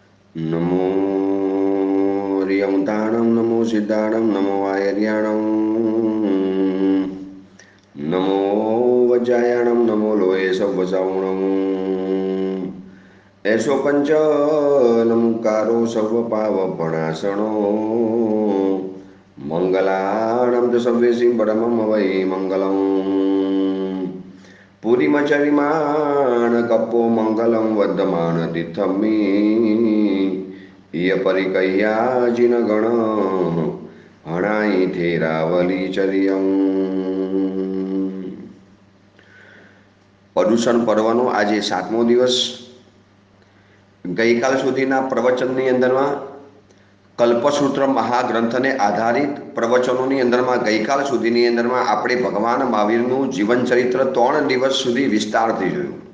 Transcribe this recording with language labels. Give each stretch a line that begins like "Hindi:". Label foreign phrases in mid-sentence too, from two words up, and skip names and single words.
Prakrit languages: नमो रियंताणं नमो सिद्धाणं नमो आयर्याणं नमो वज्रायाणं नमो लोये सव्वसावणं ऐसो पंचनमुकारो सर्वपावपणासनो मंगलाणं च सर्वेसिं परमं वै मंगलम् पुरीमचरिमाण कप्पो मंगलं वर्धमान तीर्थमी परिकह्याजिन गण हणाई थेरावली चरियं
Gujarati: પ્રદૂષણ પર્વનો આજે 7મો દિવસ ગઈકાલ સુધીના પ્રવચનની અંદરમાં કલ્પસૂત્ર મહાગ્રંથને આધારિત પ્રવચનોની અંદરમાં ગઈકાલ સુધીની અંદરમાં આપણે ભગવાન મહાવીરનું જીવન ચરિત્ર 3 દિવસ સુધી વિસ્તારથી જોયું.